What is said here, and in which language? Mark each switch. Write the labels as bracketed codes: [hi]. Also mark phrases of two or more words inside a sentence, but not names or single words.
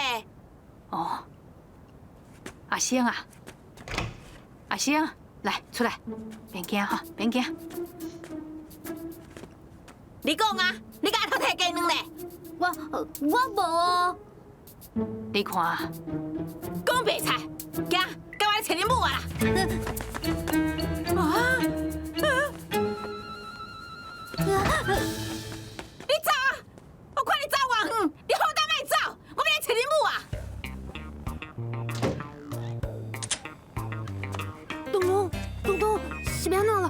[nan] 哦，阿星啊，阿星，来出来，别惊哈，别惊。你讲啊，你敢偷摕鸡卵呢？我无哦。你看啊，讲白菜，行，跟我来找恁母啊啦！你走啊！我看你走偌远，你好胆莫走！我要来找恁母啊！东东，东东，是要安怎啦？